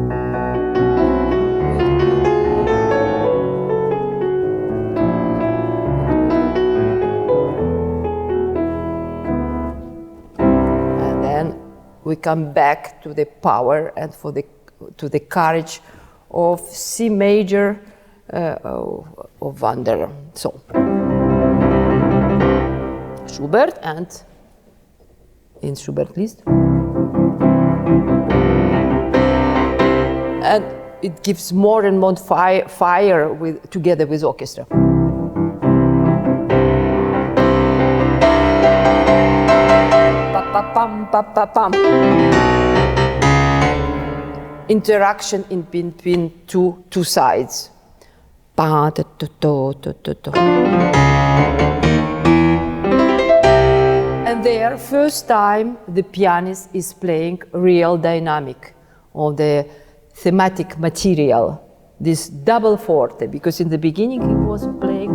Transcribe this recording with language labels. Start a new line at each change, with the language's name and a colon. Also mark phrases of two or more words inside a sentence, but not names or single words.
English: And then we come back to the power and to the courage of C major of Wanderer. So. Schubert and in Schubert Liszt. And it gives more and more fire together with orchestra. Pa-pa-pam. Interaction in between two sides. And there, first time, the pianist is playing real dynamic of the thematic material, this double forte, because in the beginning he was playing.